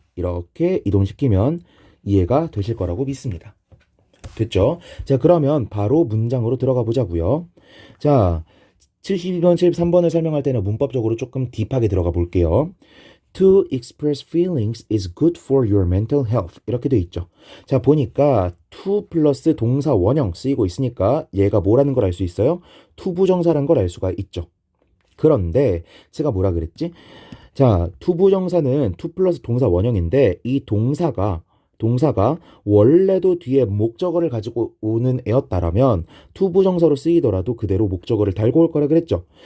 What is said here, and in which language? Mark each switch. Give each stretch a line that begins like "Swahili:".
Korean: 이렇게 이동시키면 이해가 되실 거라고 믿습니다. 됐죠? 자, 그러면 바로 문장으로 들어가 보자고요. 자, 72번, 73번을 설명할 때는 문법적으로 조금 딥하게 들어가 볼게요.
English: To express feelings is good for your mental health.
Korean: 이렇게 돼 있죠. 자, 보니까 to 플러스 동사 원형 쓰이고 있으니까 얘가 뭐라는 걸 알 수 있어요? 투부정사라는 걸 알 수가 있죠. 그런데 제가 뭐라 그랬지? 자, 투부정사는 to 플러스 동사 원형인데 이 동사가 원래도 뒤에 목적어를 가지고 오는 애였다라면 투부정사로 쓰이더라도 그대로 목적어를 달고 올 거라 그랬죠.